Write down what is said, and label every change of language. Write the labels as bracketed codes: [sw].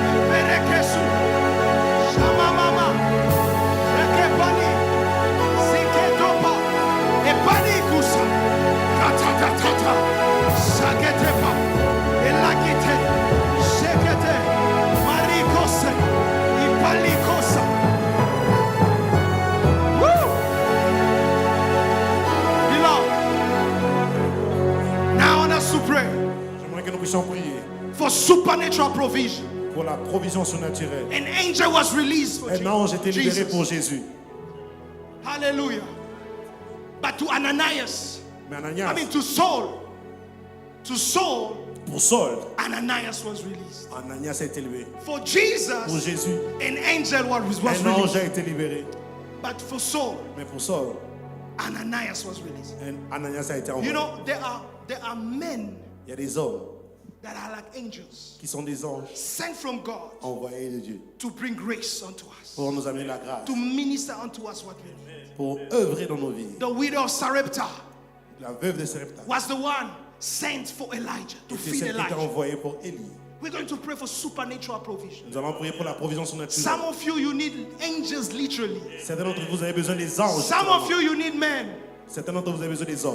[en] Berekesu. Shama Mama. Ekepani. Siketopa. Epani Kusa. Kata. Sagetepa. Elakite. Shekete. Marikose. Ipalikosa. Woo! Beloved, now I want us to pray [fr] J'aimerais que nous puissions prier [en] for supernatural provision. [fr] pour la provision surnaturelle. [en] An angel was released for [fr] Un ange était libéré [en] Jesus. [fr] pour Jésus. [en] Hallelujah. But to Ananias, [fr] Mais Ananias, [en] to Saul, [fr] pour Saul, [en] Ananias was released. [fr] Ananias a été libéré. [en] For [fr] Pour [en] Jesus, [fr] Jésus, [en] an angel was [fr] un ange [en] released. [fr] a été libéré. [en] But for Saul, [fr] Mais pour Saul, [en] Ananias was released. [fr] Ananias a été envoyé. [en] You know, there are men [fr] Il y a des hommes [en] that are like angels, [fr] qui sont des anges [en] sent from God [fr] envoyés de Dieu [en] to bring grace unto us, [fr] pour nous amener la grâce, [en] to minister unto us what we need. [fr] pour œuvrer dans nos vies. [en] The widow of Sarepta [fr] La veuve de Sarepta [en] was the one sent for Elijah, to [fr] était [en] feed [fr] celle qui était [en] Elijah. [fr] envoyée pour Élie. [en] We're going to pray for supernatural provision. [fr] Nous allons prier pour la provision [en] Some [fr] surnaturelle. [en] of you need angels literally. [fr] Certains d'entre vous avez besoin des anges. [en] Some of you need men [fr] Certains d'entre vous avez besoin des hommes